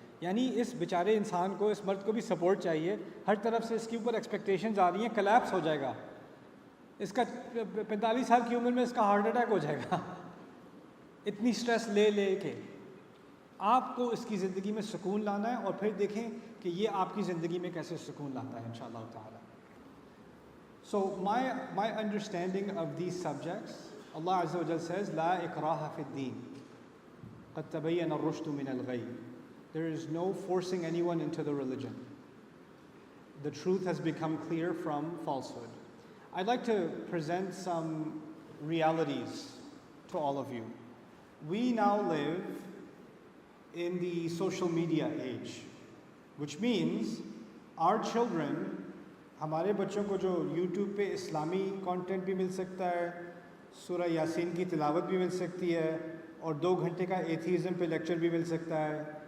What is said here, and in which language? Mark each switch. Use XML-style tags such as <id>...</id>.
<ur>یعنی اس بیچارے انسان کو, اس مرد کو بھی سپورٹ چاہیے. ہر طرف سے اس کے اوپر ایکسپیکٹیشنز آ رہی ہیں, کلیپس ہو جائے گا. اس کا 45 سال کی عمر میں اس کا ہارٹ اٹیک ہو جائے گا اتنی سٹریس لے کے. آپ کو اس کی زندگی میں سکون لانا ہے, اور پھر دیکھیں کہ یہ آپ کی زندگی میں کیسے سکون لاتا ہے انشاءاللہ تعالی.</ur> <en>So my understanding of these subjects, Allah Azza wa Jal says,</en> <ar>لا إكراه في الدين قد تبين الرشد من الغي.</ar> <en>There is no forcing anyone into the religion. The truth has become clear from falsehood. I'd like to present some realities to all of you. We now live in the social media age, which means our children,</en> <ur>ہمارے بچوں کو جو YouTube پہ اسلامی content بھی مل سکتا ہے, سورہ یاسین کی تلاوت بھی مل سکتی ہے, اور 2 گھنٹے کا ایتھیزم پہ لیکچر بھی مل سکتا ہے.</ur>